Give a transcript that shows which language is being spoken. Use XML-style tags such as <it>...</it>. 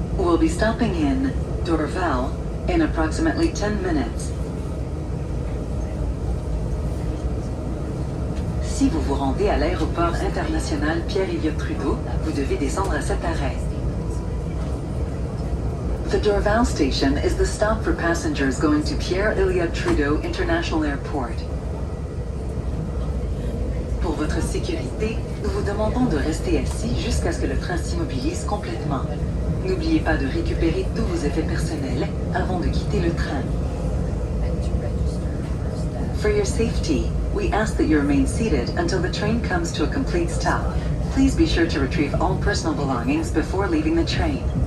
<en>We'll be stopping in Dorval in approximately 10 minutes.</en> <fr>Si vous vous rendez à l'aéroport international Pierre-Elliott-Trudeau, vous devez descendre à cet arrêt.</fr> <en>The Dorval station is the stop for passengers going to Pierre-Elliott-Trudeau International Airport.</en> <fr>Pour votre sécurité, nous vous demandons de rester assis jusqu'à ce que le train s'immobilise complètement. N'oubliez pas de récupérer tous vos effets personnels avant de quitter le train.</fr> <en>For your safety, we ask that you remain seated until the train comes to a complete stop. Please be sure to retrieve all personal belongings before leaving the train.</en>